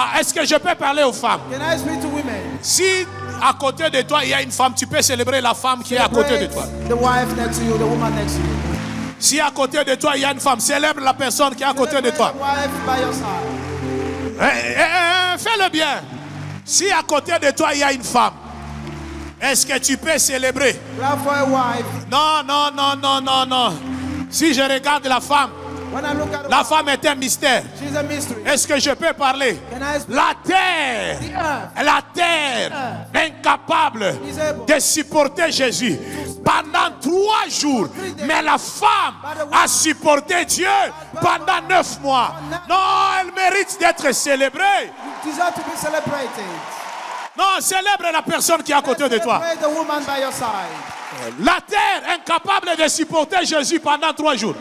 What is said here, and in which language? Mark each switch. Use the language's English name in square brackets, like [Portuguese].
[French] Est-ce que je peux parler aux femmes? [English] can I speak to women? [French] Si à côté de toi il y a une femme, tu peux célébrer la femme qui est à côté de toi. [English] The wife next to you, the woman next to you. [French] Si à côté de toi il y a une femme, célèbre la personne qui est à côté de toi. [English] The wife by your side. [French] Fais-le bien. Si à côté de toi il y a une femme, est-ce que tu peux célébrer? [English] Clap for a wife. [French] Non, non, non, non, non, non. Si je regarde la femme, [English] When I look at [French] la femme est un mystère. [English] she's a mystery. [French] Est-ce que je peux parler? [English] Can I speak? [French] La terre, [English] The earth [French] la terre, incapable de supporter Jésus pendant 3 jours. Mais la femme a supporté Dieu pendant 9 mois. Non, elle mérite d'être célébrée. [English] deserve to be celebrated. [French] Non, célèbre la personne qui est à côté de toi. [English] Celebrate the woman by your side. [French] La terre incapable de supporter Jésus pendant 3 jours.